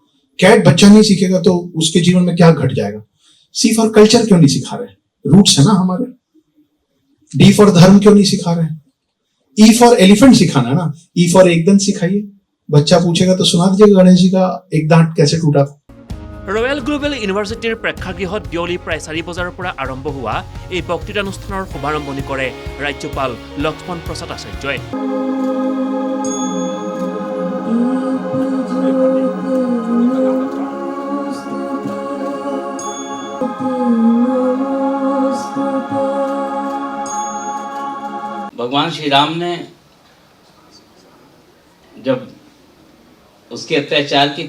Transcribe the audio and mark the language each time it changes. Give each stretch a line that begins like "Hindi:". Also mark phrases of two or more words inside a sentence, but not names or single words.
Hindi: कैट बच्चा नहीं सीखेगा तो उसके जीवन में क्या घट जाएगा?
English: C for culture
Hindi: क्यों नहीं सिखा रहे? रूट्स है ना हमारे।
English: D for
Hindi: धर्म क्यों नहीं सिखा रहे?
English: E for elephant
Hindi: सिखाना ना,
English: E for
Hindi: एक दंत सिखाइए। बच्चा पूछेगा तो सुना दीजिएगा गणेश जी का एक दांत कैसे टूटा था।
Assamese: ৰয়েল গ্লোবেল ইউনিভাৰ্চিটিৰ প্ৰেক্ষাগৃহত বিয়লি প্ৰায় 4 বজাৰ পৰা আৰম্ভ হোৱা এই বক্তৃতানুষ্ঠানৰ শুভাৰম্ভণি কৰে ৰাজ্যপাল লক্ষ্মণ প্ৰসাদ আচাৰ্যই।
Hindi: भगवान श्री राम ने जब उसके अत्याचार के